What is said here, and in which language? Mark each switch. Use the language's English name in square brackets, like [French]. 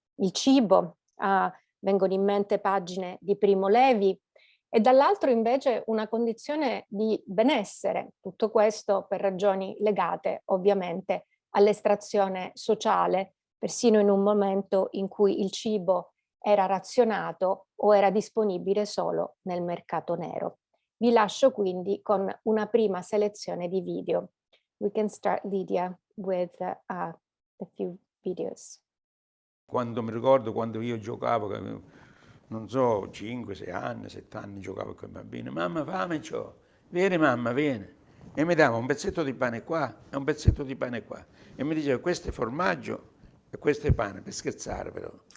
[Italian] cibo, vengono in mente pagine di Primo Levi, e dall'altro invece una condizione di benessere, tutto questo per ragioni legate ovviamente all'estrazione sociale, persino in un momento in cui il cibo era razionato o era disponibile solo nel mercato nero. Vi lascio quindi con una prima selezione di video. [English] We can start, Lydia, with a few videos. [Italian] Quando mi ricordo quando io giocavo, che avevo, non so, 5, 6 anni, 7 anni, giocavo con i bambini, mamma fame c'ho, vieni mamma, vieni. E mi dava un pezzetto di pane qua e un pezzetto di pane qua. E mi diceva questo è formaggio e questo è pane, per scherzare però.